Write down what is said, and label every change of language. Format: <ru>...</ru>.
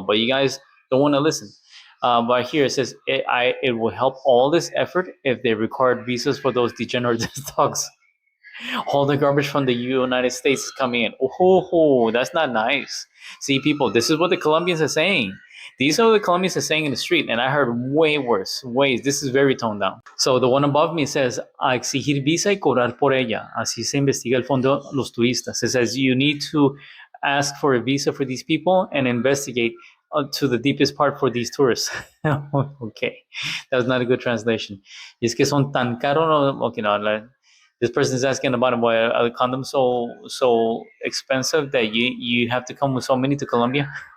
<en>But you guys don't want to listen. But here it says it will help all this effort if they required visas for those degenerate dogs. All the garbage from the United States is coming in. Oh, that's not nice. See, people, this is what the Colombians are saying. These are what the Colombians are saying in the street, and I heard way worse. This is very toned down. So the one above me says,</en> <es>a exigir visa y cobrar por ella. Así se investiga el fondo los turistas.</es> <en>It says you need to ask for a visa for these people and investigate to the deepest part for these tourists. Okay, that's not a good translation.</en> <es>Y es que son tan caros.</es> <en>Okay, no, this person is asking about why are the condoms so expensive that you have to come with so many to Colombia.</en>